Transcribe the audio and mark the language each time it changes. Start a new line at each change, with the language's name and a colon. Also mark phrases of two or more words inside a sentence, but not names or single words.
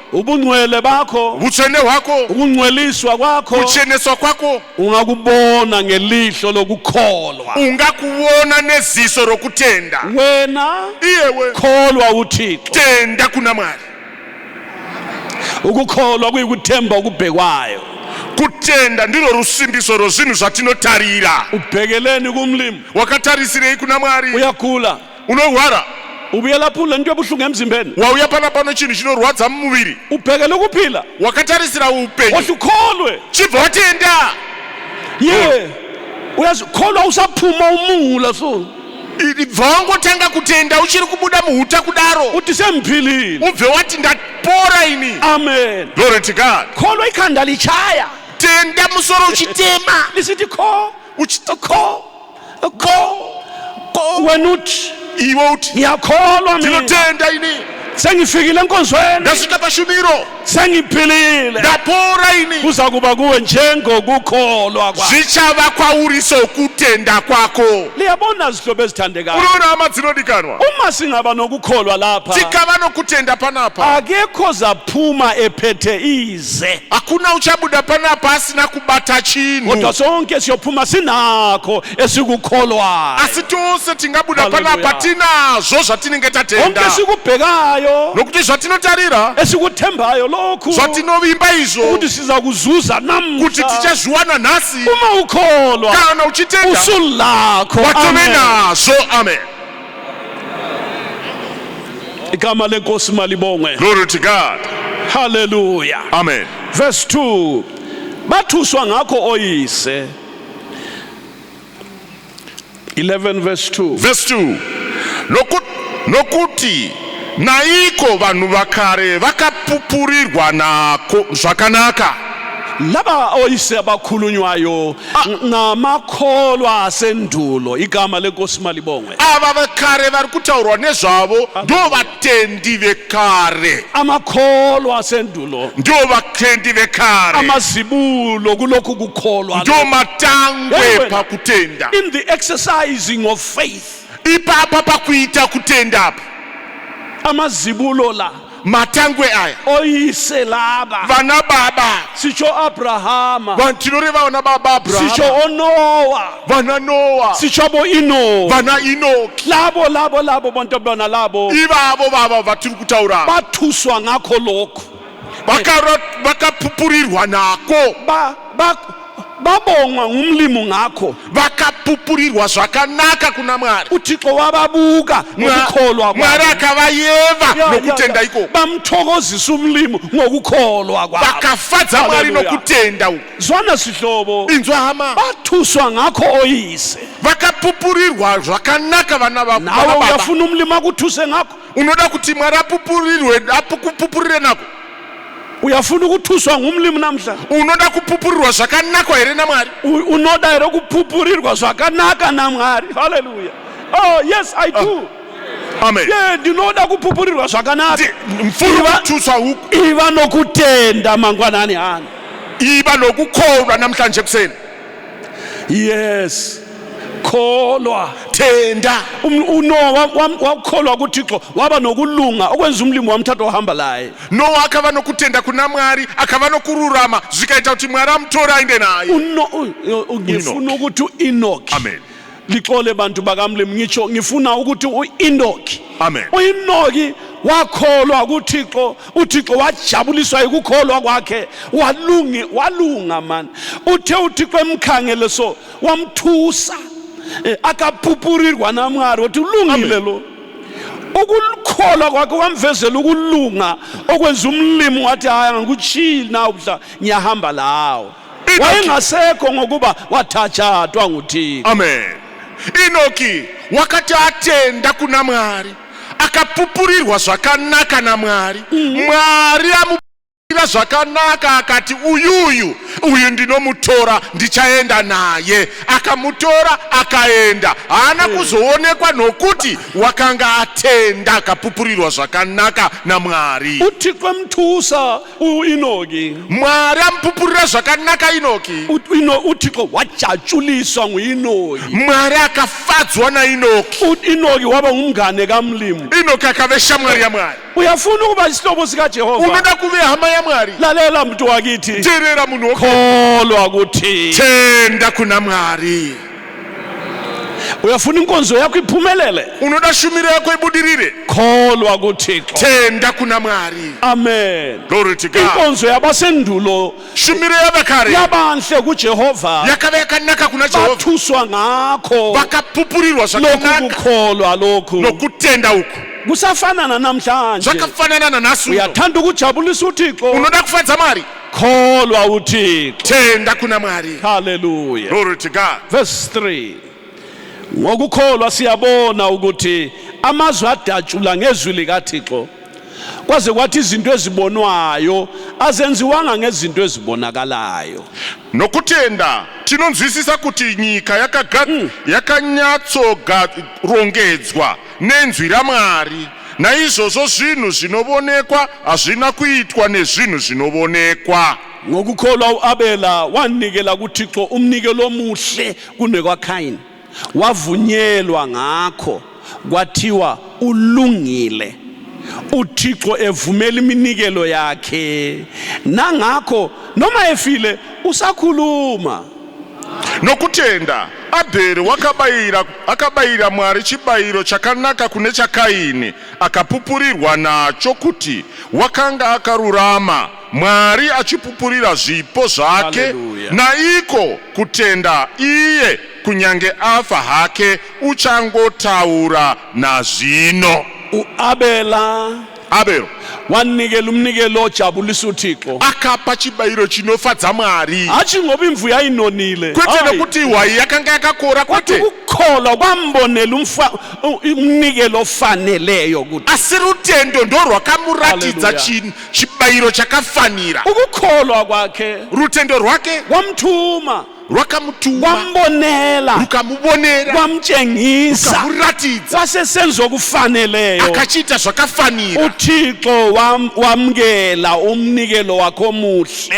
North Ndebele: ubungcwele bakho
Shona: utsvene hwako
North Ndebele: ukungcweliswa kwakho
Shona: kucheneswa kwako
North Ndebele: ungakubona ngelihlo lokukholwa
Shona: ungakuona neziso rokutenda
North Ndebele: wena
Shona: iyewe
North Ndebele: kholwa uThixo
Shona: tenda kuna mwari
North Ndebele: ukukholwa kuyikuthemba okubhekwayo
Shona: kutenda ndiro rusimbiso rwezvinhu zvatinotarira
North Ndebele: ubhekeleni kumlimi
Shona: wakatarisirei kuna mwari
North Ndebele: uyagula
Shona: unorwara
North Ndebele: ubuye lapho ulento ebuhlungu emzimbeni
Shona: wauya panapano chinhu chinorwadza mumuviri
North Ndebele: ubhekele ukuphila
Shona: wakatarisira upenyu
North Ndebele: kodwa ukholwe
Shona: chibva watenda
North Ndebele: ye uyazikholwa usaphuma umula so
Shona: bva wangotanga kutenda uchiri kubuda muhuta kudaro
North Ndebele: uthi semphilile
Shona: ubve wati ndapora ini amen
English: glory to God
North Ndebele: kholwa ikhanda lichaya
Shona: tenda musoro uchitema
North Ndebele: lisithi kho wena uthi
Shona: iwe uthi
North Ndebele: ngiyakholwa mina
Shona: ndinotenda ini
North Ndebele: sengifikile enkonzweni
Shona: ndasvika pashumiro
North Ndebele: sengiphilile
Shona: ndapora ini
North Ndebele: kuza kuba kuwe njengokukholwa kwakho
Shona: zvichava kwauri sokutenda kwako
North Ndebele: liyabona zihlobo ezithandekayo
Shona: unoona hama dzinodikanwa
North Ndebele: uma singaba nokukholwa lapha
Shona: tikava nokutenda panapa
North Ndebele: akekho zaphuma ephethe ize
Shona: hakuna uchabuda panapa asina kubata chinhu
North Ndebele: kodwa sonke siyophuma sinakho esikukholwayo
Shona: asi tose tingabuda Hallelujah. panapa tinazvo zvatinenge
North Ndebele: konke
Shona: tatenda
North Ndebele: esikubhekayo
Shona: nokuti zvatinotarira
North Ndebele: esikuthembayo lokhu
Shona: zvatinovimba izvo
North Ndebele: ukuthi siza kuzuza
Shona: kuti
North Ndebele: namhla
Shona: tichazviwana nhasi
North Ndebele: uma ukholwa
Shona: kana uchitenda
North Ndebele: usulakho
Shona: watove amen nazvo amen
North Ndebele: igama lenkosi malibongwe
English: glory to God haleluya amen
North Ndebele: verse 2 bathuswa ngakho oyise 11 verse 2
Shona: verse 2 nokuti naiko vanhu vakare vakapupurirwa nako zvakanaka
North Ndebele: laba oyise abakhulunywayo ngamakholwa asendulo igama lenkosi malibongwe
Shona: ava vekare vari kutaurwa nezvavo ndo vatendi vekare
North Ndebele: amakholwa asendulo
Shona: ndo vatendi vekare
North Ndebele: amazibulo kulokhu kukholwa
Shona: ndo matangwe Yewe. pakutenda
English: in the exercising of faith
Shona: ipapa pakuita kutenda apa
North Ndebele: amazibulo la
Shona: matangwe aya
North Ndebele: oyise laba
Shona: vana baba
North Ndebele: sitsho Abrahama
Shona: vantinoreva vana baba Abrahama
North Ndebele: sitsho oNoah
Shona: vana Noah
North Ndebele: sitsho bo Enoch
Shona: vana Enoki
North Ndebele: labo bonke bona labo
Shona: ivavo vava vatiri kutaura
North Ndebele: bathuswa ngakho lokho
Shona: vakapupurirwa nako
North Ndebele: babongwa ngumlimo ngakho
Shona: vakapupurirwa zvakanaka kuna Mwari.
North Ndebele: uThixo wababuka ngokukholwa
Shona: Mwari
North Ndebele: kwabo
Shona: akavayeva nokutenda ikoko
North Ndebele: bamthokozisa umlimo ngokukholwa kwabo
Shona: vakafadza Mwari Hallelujah. nokutenda uko
North Ndebele: zwana sihlobo
Shona: inzwa hama
North Ndebele: bathuswa ngakho oyise
Shona: vakapupurirwa zvakanaka vana
North Ndebele: nawe
Shona: baba
North Ndebele: uyafuna umlimo akuthuse ngakho
Shona: unoda kuti Mwari apupurire nako
North Ndebele: uyafuna ukuthuswa ngumlimo namhla
Shona: unoda kupupurirwa zvakanaka here naMwari unoda here ukuphupurirwa zvakanaka naMwari haleluya
English: oh yes I do
Shona: amen ndinoda kuphupurirwa zvakanaka
North Ndebele: mfuna ukuthuswa huku
Shona: iva nokutenda mangwanani hani
North Ndebele: iba nokukholwa namhlanje kuseni yes kholwa
Shona: tenda
North Ndebele: uNoah wakholwa kuThixo waba nokulunga okwenza umlimo wamthatha wahamba laye
Shona: Noah akava nokutenda kuna Mwari akava nokururama zvikaita kuti Mwari amutora aende naye
North Ndebele: ngifuna ukuthi uEnoch amen lixole bantu bakamlimi ngitsho ngifuna ukuthi uEnoch amen uEnoch wakholwa kuThixo uThixo wajabuliswa ukukholwa kwakhe walunga man uthe uThixo emkhangele so wamthusa akaphupurirwa naMwari uthi ulungile lo ukukholwa kwakhe kwamvezela ukulunga okwenza umlimo wathi haya ngikuchili na ubhla ngiyahamba lawo wayengasekho ngokuba wathathwa nguThixo
Shona: amen Enoki wakati atenda kuna Mwari akapupurirwa zvakanaka naMwari Mwari amupupurira zvakanaka akati uyu ndinomutora ndichaenda naye akamutora akaenda haana kuzoonekwa nokuti wakanga atenda akapupurirwa zvakanaka naMwari
North Ndebele: uThixo emthusa uEnoki
Shona: Mwari amupupurira zvakanaka Enoki
North Ndebele: uThixo wajatshuliswa nguEnoki
Shona: Mwari akafadzwa naEnoki
North Ndebele: uEnoki waba ngumngane kamlimo
Shona: Enoki akave shamwari yaMwari
North Ndebele: uyafuna ukuba isihlobo sikaJehova
Shona: unoda kuve hama yaMwari
North Ndebele: lalela mntu wakithi
Shona: terera munhu
North Ndebele: kholwa kuThixo
Shona: tenda kuna Mwari
North Ndebele: uyafuna inkonzo yakho iphumelele
Shona: unoda shumiro yako ibudirire
North Ndebele: kholwa kuThixo
Shona: tenda kuna Mwari amen
English: glory to God
North Ndebele: inkonzo yabasendulo
Shona: shumiro yabakare
North Ndebele: yabanhle kuJehova
Shona: yakave yakanaka kuna Jehova
North Ndebele: bathuswa ngakho
Shona: vakapupurirwa zvakanaka
North Ndebele: lokukholwa lokhu
Shona: nokutenda uku
North Ndebele: kusafana namhlanje
Shona: zvakafanana nanasi
North Ndebele: uyathanda ukujabulisa uThixo
Shona: unoda kufadza Mwari
North Ndebele: kholwa uThixo
Shona: tenda kuna Mwari
English: hallelujah glory to God
North Ndebele: verse 3 ngokukholwa siyabona ukuthi amazwi adatshula ngezwi likaThixo kwaze kwathi izinto ezibonwayo azenziwanga ngezinto ezibonakalayo
Shona: nokutenda tinonzwisisa kuti nyika yakanyatsorongedzwa nenzwi raMwari naizvozvo zvinhu zvinobonekwa hazvina kuitwa nezvinhu zvinobonekwa
North Ndebele: ngokukholwa uAbela wanikela kuThixo umnikelo omuhle kunekwaKhayini wavunyelwa ngakho kwathiwa ulungile uThixo evumela iminikelo yakhe nangakho noma efile usakhuluma
Shona: nokutenda Abheri akabayira Mwari chibayiro chakanaka kune chaKaini akapupurirwa nacho kuti wakanga akarurama Mwari achipupurira zvipo zvake naiko kutenda iye kunyange afa hake uchangotaura nazvino
North Ndebele: uAbela wanikela umnikelo ojabulisa uThixo
Shona: akapa chibayiro chinofadza Mwari
North Ndebele: hachi ngoba imvu yayinonile
Shona: kwete nokuti ihwai yakanga yakakora kwete
North Ndebele: ukukholwa kwambonela umnikelo ofaneleyo kuti
Shona: asi rutendo ndorwakamuratidza chibayiro chakafanira
North Ndebele: ukukholwa kwakhe
Shona: rutendo rwake
North Ndebele: wamthuma
Shona: rwakamutuma
North Ndebele: wambonela
Shona: rukamubonera
North Ndebele: wamtshengisa
Shona: rukamuratidza
North Ndebele: wasesenza okufaneleyo
Shona: akachita zvakafanira
North Ndebele: uThixo wamkela umnikelo wakhe omuhle